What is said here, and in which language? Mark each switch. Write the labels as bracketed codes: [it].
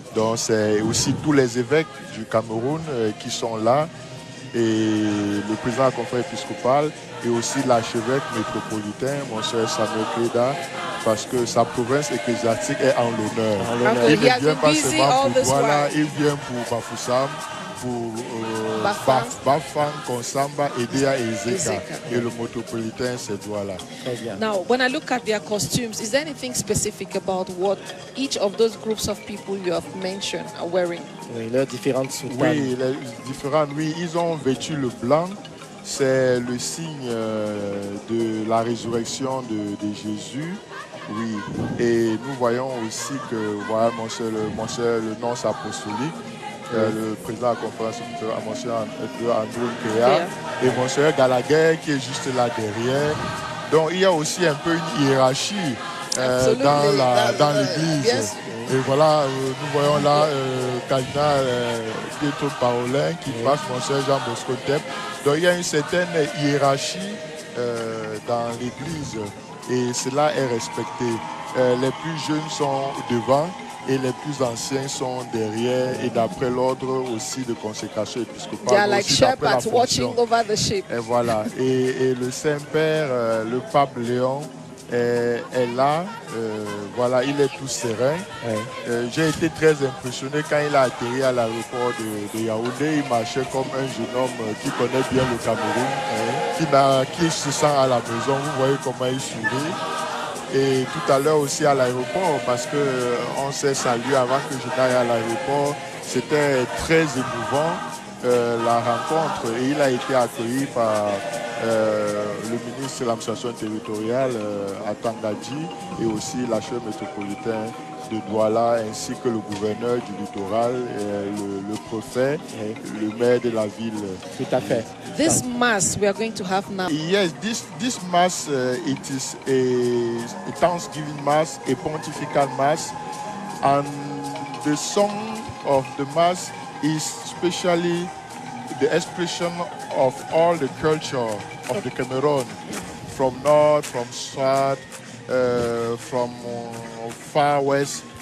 [fr] Donc c'est aussi tous les évêques du Cameroun qui sont là, et le président de la conférence épiscopale, et aussi l'archevêque métropolitain, Monseigneur Samuel Kleda, parce que sa province ecclésiastique est en l'honneur. Il ne vient pas seulement pour Douala, il vient pour Bafoussam, pour Bafang, Konsamba, Edea et Ezeka. Et le métropolitain, c'est Douala. Très bien. [en] Now, when I look at their costumes, is there anything specific about what each of those groups of people you have mentioned are wearing? [fr] Oui, leurs différentes soutanes. Oui, les différentes, oui, ils ont vêtu le blanc. C'est le signe de la résurrection de Jésus. Oui, et nous voyons aussi que voilà, le nonce apostolique, le président de la conférence, Monseigneur Andrew Kea, et Monseigneur Gallagher qui est juste là derrière. Donc il y a aussi un peu une hiérarchie dans l'église. Et voilà, nous voyons là cardinal Pietro Parolin qui passe Monseigneur Jean Bosco Tep. Donc il y a une certaine hiérarchie dans l'église. Et cela est respecté. Les plus jeunes sont devant et les plus anciens sont derrière, et d'après l'ordre aussi de consécration épiscopale. [en] They are like shepherds watching over the sheep. [fr] Et voilà. Et le Saint-Père, le pape Léon, est là. Voilà, il est tout serein. J'ai été très impressionné quand il a atterri à l'aéroport de Yaoundé. Il marchait comme un jeune homme qui connaît bien le Cameroun, qui se sent à la maison. Vous voyez comment il sourit. Et tout à l'heure aussi à l'aéroport, parce qu'on s'est salué avant que je n'aille à l'aéroport. C'était très émouvant, la rencontre. Et il a été accueilli par le ministre de l'administration territoriale à Tangadi, et aussi l'archevêque métropolitain de Douala, ainsi que le gouverneur du littoral, le préfet, le maire de la ville. Tout à fait. [en] This mass we are going to have now. Yes, this mass, it is a Thanksgiving mass, a pontifical mass, and the song of the mass is especially the expression of all the culture of the Cameroon, from north, from south, from far west.